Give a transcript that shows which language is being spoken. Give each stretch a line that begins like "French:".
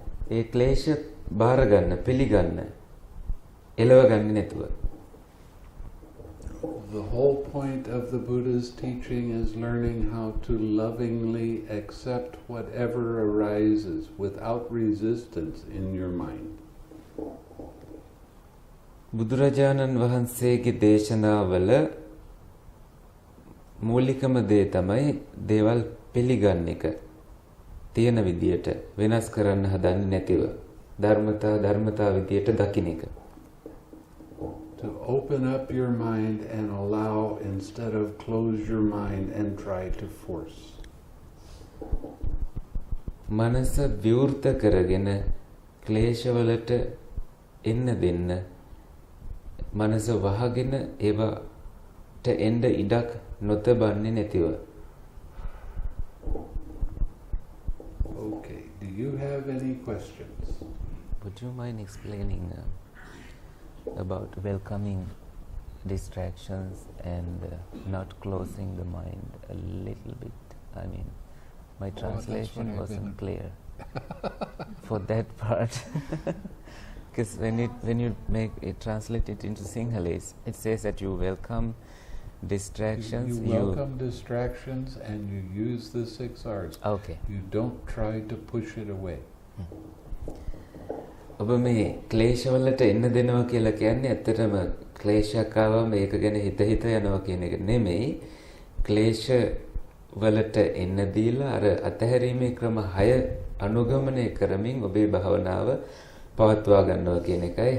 Sinhala: ඒ ක්ලේශ බාර ගන්න, පිළිගන්න. එලව ගන්නේ නැතුව.
English: The whole point of the Buddha's teaching is learning how to lovingly accept whatever arises without resistance in your mind.
Sinhala: බුදුරජාණන් වහන්සේගේ දේශනාවල මූලිකම දේ තමයි දේවල් පිළිගන්න එක. තියෙන විදියට වෙනස් කරන්න හදන්නේ නැතිව ධර්මතා විදියට දකින්න එක.
English: To open up your mind and allow instead of close your mind and try to force.
Sinhala: මනස විවෘත කරගෙන ක්ලේශවලට එන්න දෙන්න. මනස වහගෙන ඒවට එන්න ඉඩක් නොතබන්නේ නැතිව.
English: Okay, do you have any questions? Would you mind explaining about welcoming distractions and not closing the mind a little bit? I mean, my translation wasn't clear for that part. Because when you make it, translate it into Sinhalese, it says that you welcome distractions. You welcome distractions and you use the 6 R's. Okay. You don't try to push it away.
Sinhala: ඔබ මේ ක්ලේශවලට එන්න දෙනවා කියලා කියන්නේ ඇත්තටම ක්ලේශයක් ආවම ඒක ගැන හිත යනවා කියන එක නෙමෙයි. ක්ලේශ වලට එන්න දීලා අර අතහැරීමේ ක්‍රම 6 අනුගමනය කරමින් ඔබේ භාවනාව පවත්වා ගන්නවා කියන එකයි.